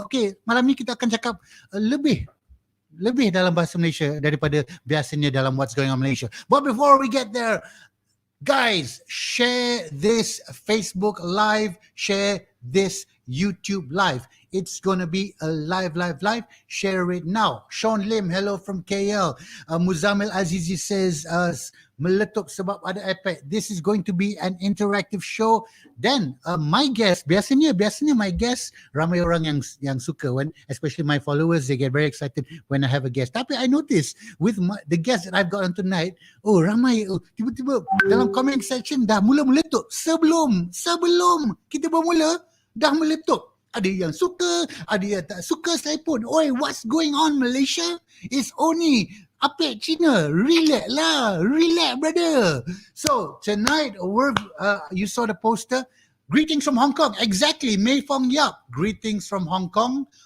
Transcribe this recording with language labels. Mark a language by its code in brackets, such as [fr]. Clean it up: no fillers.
[ms] Okay, malam ni kita akan cakap lebih dalam bahasa Malaysia daripada biasanya dalam What's Going On Malaysia. [en] But before we get there, guys, share this Facebook Live, share this YouTube Live. It's going to be a live. Share it now. Sean Lim, hello from KL. Muzamil Azizi says, [ms] meletup sebab ada APEK. [en] This is going to be an interactive show. Then my guest, biasanya my guest, [ms] ramai orang yang suka, [en] especially my followers, they get very excited when I have a guest. Tapi I notice with the guest that I've got on tonight, [ms] ramai tiba-tiba dalam comment section dah mula meletup. Sebelum kita bermula dah meletup. Ada yang suka, ada yang tak suka. Saya pun, [en] what's going on Malaysia? It's only APEK Cina. Relax, brother. So tonight, you saw the poster. Greetings from Hong Kong. Exactly, Mei Fong Yap. Greetings from Hong Kong.